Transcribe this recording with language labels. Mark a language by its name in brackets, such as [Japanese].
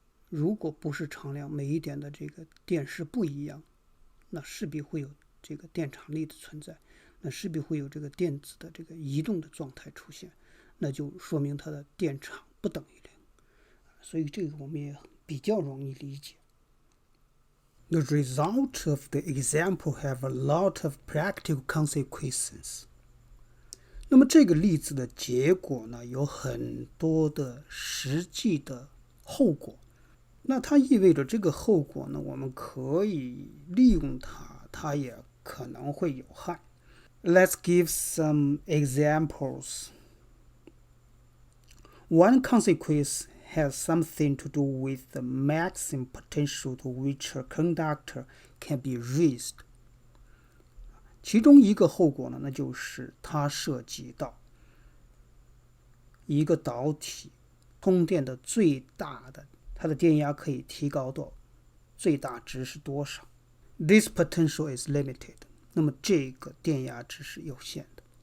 [Chinese] 如果不是常量，每一点的这个电势不一样，那势必会有这个电场力的存在，那势必会有这个电子的这个移动的状态出现，那就说明它的电场不等于零，所以这个我们也比较容易理解。 [English] The result of the example have a lot of practical consequences. [Chinese] 那么这个例子的结果呢，有很多的实际的后果。那它意味着这个后果呢，我们可以利用它，它也可能会有害。 [English] Let's give some examples. One consequence has something to do with the maximum potential to which a conductor can be raised. [Chinese] 其中一个后果呢，那就是它涉及到一个导体通电的最大的，它的电压可以提高到最大值是多少。 [English] This potential is limited. [Chinese] 那么这个电压值是有限的。